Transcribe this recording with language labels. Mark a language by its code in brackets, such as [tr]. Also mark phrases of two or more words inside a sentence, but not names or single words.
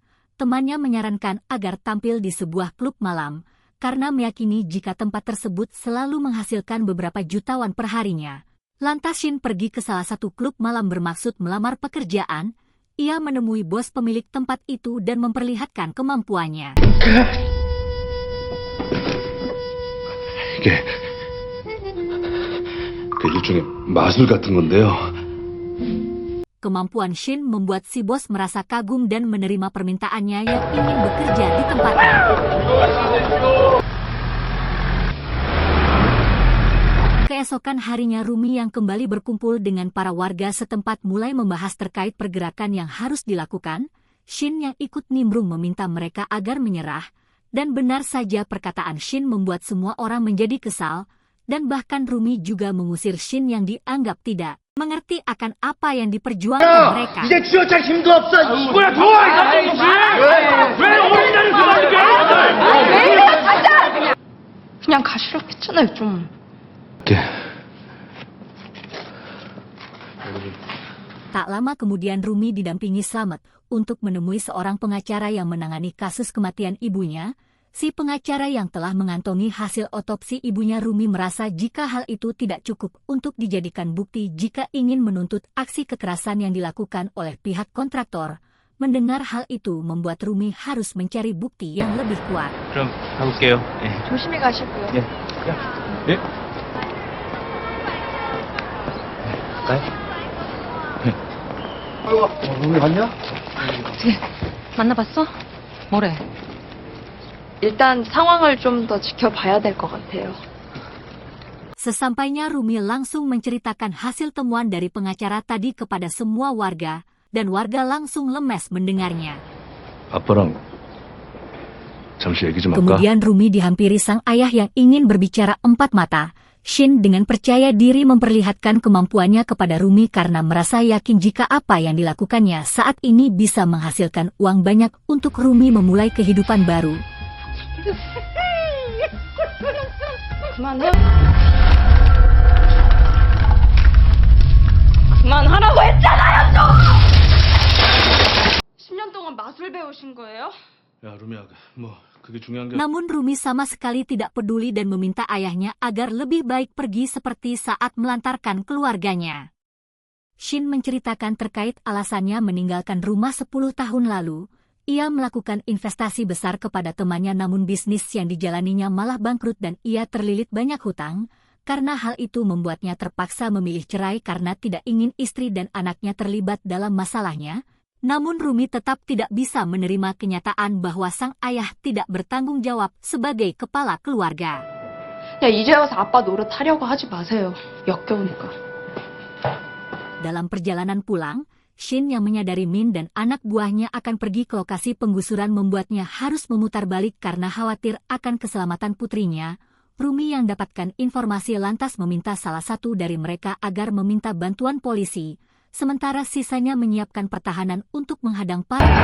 [id] Temannya menyarankan agar tampil di sebuah klub malam, karena meyakini jika tempat tersebut selalu menghasilkan beberapa jutawan perharinya. Lantas Shin pergi ke salah satu klub malam bermaksud melamar pekerjaan. Ia menemui bos pemilik tempat itu dan memperlihatkan kemampuannya. [ko] 이게 일종의 마술 같은 건데요. [id] Kemampuan Shin membuat si bos merasa kagum dan menerima permintaannya yang ingin bekerja di tempatnya. Keesokan harinya, Rumi yang kembali berkumpul dengan para warga setempat mulai membahas terkait pergerakan yang harus dilakukan. Shin yang ikut nimbrung meminta mereka agar menyerah. Dan benar saja perkataan Shin membuat semua orang menjadi kesal, dan bahkan Rumi juga mengusir Shin yang dianggap tidak mengerti akan apa yang diperjuangkan mereka. [ko] 이제 쥐어짤 힘도 없어. 이거야 더 왜 어린이날은 그만두게? 왜 이래요, 진짜! 그냥 가시라고 했잖아요, 좀. [id] Tak lama kemudian Rumi didampingi Slamet untuk menemui seorang pengacara yang menangani kasus kematian ibunya. Si pengacara yang telah mengantongi hasil otopsi ibunya, Rumi merasa jika hal itu tidak cukup untuk dijadikan bukti jika ingin menuntut aksi kekerasan yang dilakukan oleh pihak kontraktor. Mendengar hal itu membuat Rumi harus mencari bukti yang lebih kuat. [ko] 그럼 가볼게요. 조심히 가시고요. 예. 예. 우리 갔냐? 어떻게 만나봤어? 뭐래? 일단 상황을 좀 더 지켜봐야 될 것 같아요. [id] Sesampainya Rumi langsung menceritakan hasil temuan dari pengacara tadi kepada semua warga, dan warga langsung lemes mendengarnya. [ko] 아빠랑 잠시 얘기 좀 할까? [id] Kemudian Rumi dihampiri sang ayah yang ingin berbicara empat mata. Shin dengan percaya diri memperlihatkan kemampuannya kepada Rumi karena merasa yakin jika apa yang dilakukannya saat ini bisa menghasilkan uang banyak untuk Rumi memulai kehidupan baru. [ko] 그만해. 그만하라고 했잖아요, 좀! 10년 동안 마술 배우신 거예요? 야 루미야, 뭐 그게 중요한 게. [id] Namun Rumi sama sekali tidak peduli dan meminta ayahnya agar lebih baik pergi seperti saat melantarkan keluarganya. Shin menceritakan terkait alasannya meninggalkan rumah 10 tahun lalu. Ia melakukan investasi besar kepada temannya, namun bisnis yang dijalaninya malah bangkrut dan ia terlilit banyak hutang. Karena hal itu membuatnya terpaksa memilih cerai karena tidak ingin istri dan anaknya terlibat dalam masalahnya. Namun Rumi tetap tidak bisa menerima kenyataan bahwa sang ayah tidak bertanggung jawab sebagai kepala keluarga. [ko] 야, 이제 와서 아빠 노릇 하려고 하지 마세요. 역겨우니까. [id] Dalam perjalanan pulang, Shin yang menyadari Min dan anak buahnya akan pergi ke lokasi penggusuran membuatnya harus memutar balik karena khawatir akan keselamatan putrinya. Rumi yang dapatkan informasi lantas meminta salah satu dari mereka agar meminta bantuan polisi, sementara sisanya menyiapkan pertahanan untuk menghadang para